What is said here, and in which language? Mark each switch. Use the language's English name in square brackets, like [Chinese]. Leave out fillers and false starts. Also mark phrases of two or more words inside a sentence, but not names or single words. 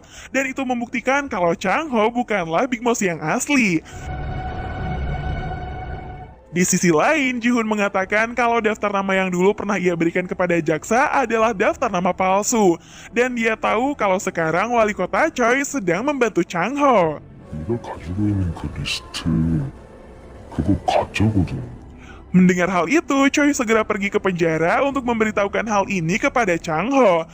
[Indonesian] Dan itu membuktikan kalau Chang Ho bukanlah Big Mouse yang asli. Di sisi lain, Ji-hoon mengatakan kalau daftar nama yang dulu pernah ia berikan kepada jaksa adalah daftar nama palsu. Dan dia tahu kalau sekarang wali kota Choi sedang membantu Chang Ho. [Korean] 네가 가지고 있는 그 리스트 그거 가짜거든. [Indonesian] Mendengar hal itu, Choi segera pergi ke penjara untuk memberitahukan hal ini kepada Chang Ho.